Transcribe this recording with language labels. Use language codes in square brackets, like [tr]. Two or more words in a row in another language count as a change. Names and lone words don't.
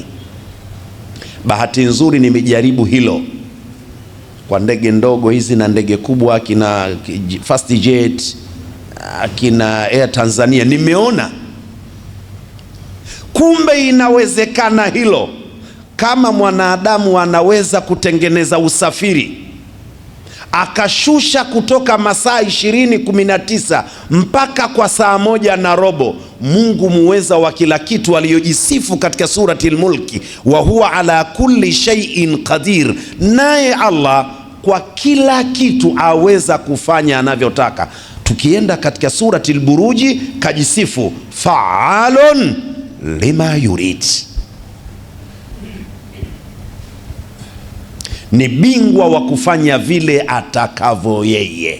[sw] Bahati nzuri nimejaribu hilo kwa ndege ndogo hizi na ndege kubwa, kina Fast Jet, kina Air Tanzania, nimeona kumbe inawezekana hilo. Kama mwanadamu anaweza kutengeneza usafiri akashusha kutoka masaa 20-19 mpaka kwa saa 1:15, Mungu muweza wa kila kitu aliyojisifu katika surati al-Mulki, [ar] وهو على كل شيء قدير, [sw] naye Allah kwa kila kitu aweza kufanya anavyotaka. Tukienda katika surati al-Buruji kajisifu [ar] فعال لما يريد, [sw] ni bingwa wa kufanya vile atakavyo yeye.